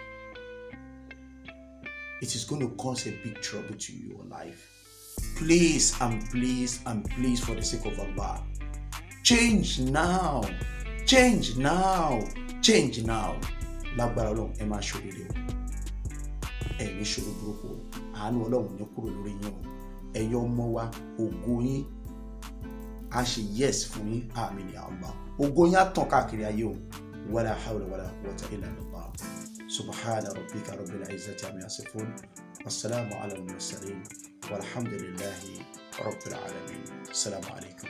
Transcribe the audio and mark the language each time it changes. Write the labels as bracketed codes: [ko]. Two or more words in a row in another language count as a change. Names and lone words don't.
[en] It is going to cause a big trouble to your life. Please for the sake of Allah, change now. [yo] Lágbára Ọlọ́run, ẹ máa ṣoríire o. Ẹ ní ṣòro burúkú o. Àánú Ọlọ́run ní kúrò lórí yín o. Ẹ̀yin ọmọ wa, ògo yín a ṣe yes fún yín, àmín [ar] يا الله. [yo] Ògo yín á tàn káàkiri ayé o. [ar] ولا حول ولا قوة إلا بالله سبحان ربك رب العزة عما يصفون. وسلام على المرسلين والحمد لله رب العالمين. السلام عليكم.